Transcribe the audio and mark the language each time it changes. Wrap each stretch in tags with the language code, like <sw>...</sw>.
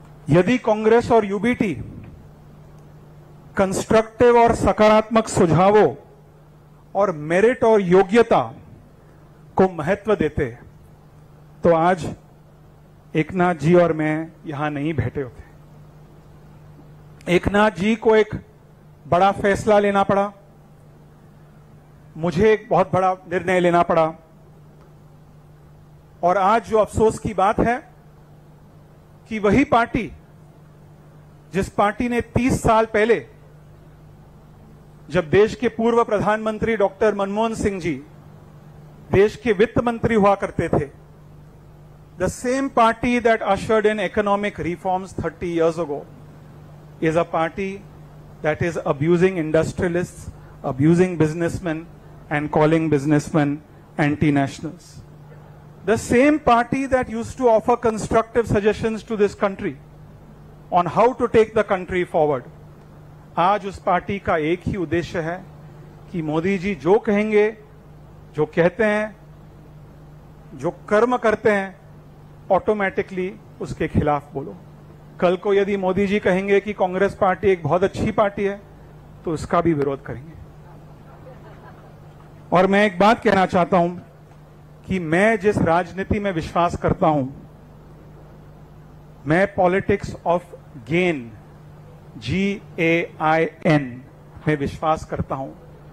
<hi>यदि कांग्रेस और UBT constructive और सकारात्मक सुझावों और मेरिट और योग्यता को महत्व देते तो आज एकनाथ जी और मैं यहां नहीं बैठे होते। एकनाथ जी को एक बड़ा फैसला लेना पड़ा, मुझे एक बहुत बड़ा निर्णय लेना पड़ा, और आज जो अफसोस की बात है कि वही पार्टी जिस पार्टी ने 30 साल पहले, जब देश के पूर्व प्रधानमंत्री डॉक्टर मनमोहन सिंह जी देश के वित्त मंत्री हुआ करते थे,</hi> <en>the same party that ushered in economic reforms 30 years ago is a party that is abusing industrialists, abusing businessmen, and calling businessmen anti-nationals. The same party that used to offer constructive suggestions to this country on how to take the country forward,</en> <hi>आज उस party का एक ही उद्देश्य है कि मोदी जी जो कहेंगे, जो कहते हैं, जो कर्म करते हैं, ऑटोमेटिकली उसके खिलाफ बोलो। कल को यदि मोदी जी कहेंगे कि कांग्रेस पार्टी एक बहुत अच्छी पार्टी है, तो उसका भी विरोध करेंगे। और मैं एक बात कहना चाहता हूं कि मैं जिस राजनीति में विश्वास करता हूं, मैं</hi> <en>politics of gain,</en> <hi>GAIN में विश्वास करता हूं।</hi>